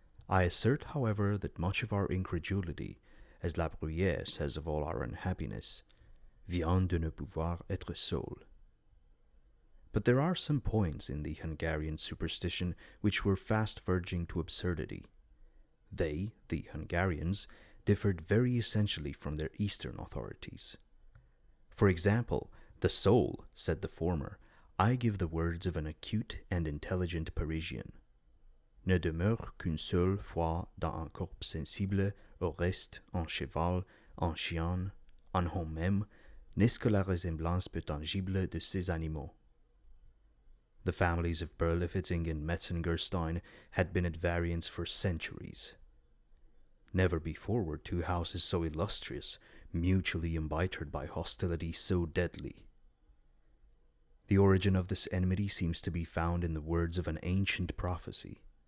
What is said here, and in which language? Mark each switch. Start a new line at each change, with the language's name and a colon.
English: I assert, however, that much of our incredulity, as La Bruyère says of all our unhappiness,
French: vient de ne pouvoir être seul.
English: But there are some points in the Hungarian superstition which were fast verging to absurdity. They, the Hungarians, differed very essentially from their Eastern authorities. For example, the soul, said the former, I give the words of an acute and intelligent Parisian,
French: ne demeure qu'une seule fois dans un corps sensible, au reste, un cheval, un chien, un homme même, n'est-ce que la ressemblance peu tangible de ces animaux.
English: The families of Berlifitzing and Metzengerstein had been at variance for centuries. Never before were two houses so illustrious, mutually embittered by hostility so deadly. The origin of this enmity seems to be found in the words of an ancient prophecy.